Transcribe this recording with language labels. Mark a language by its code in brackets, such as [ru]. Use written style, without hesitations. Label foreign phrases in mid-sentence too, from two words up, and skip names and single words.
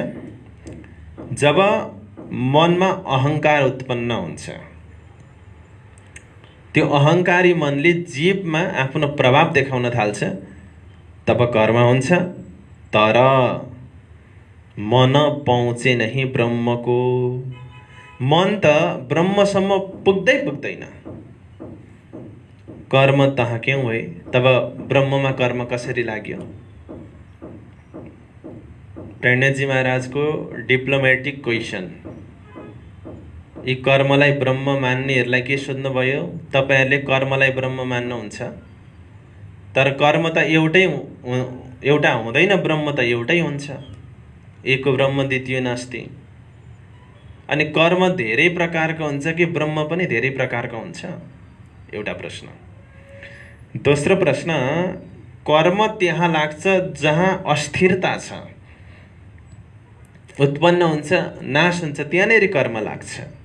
[ne] जब मनमा अहंकार उत्पन्न हुन्छ, त्यो अहंकारी मनले जीवमा आफ्नो प्रभाव देखाउन थाल्छ, तब कर्म हुन्छ। तर [hi] मन पहुँचे नहीं ब्रह्मको, [ne] मन त ब्रह्मसम्म पुग्दैन। [hi] कर्म तहाँ क्यों भए? [ne] तब ब्रह्ममा कर्म कसरी लाग्यो? प्रणयजी महाराजको [en] diplomatic question. [ne] यी कर्मलाई ब्रह्म मान्नेहरूलाई के सोध्नुभयो? तपाईहरुले कर्मलाई ब्रह्म मान्नुहुन्छ, तर कर्म त एउटा हुँदैन, ब्रह्म त एउटै हुन्छ। [sa] एको ब्रह्म द्वितीय नास्ति। [ne] अनि कर्म धेरै प्रकारको हुन्छ कि ब्रह्म पनि धेरै प्रकारको हुन्छ? एउटा प्रश्न। दोस्रो प्रश्न, कर्म त्यहाँ लाग्छ जहाँ अस्थिरता छ, उत्पन्न हुन्छ नाश हुन्छ, त्यहाँनेरि कर्म लाग्छ।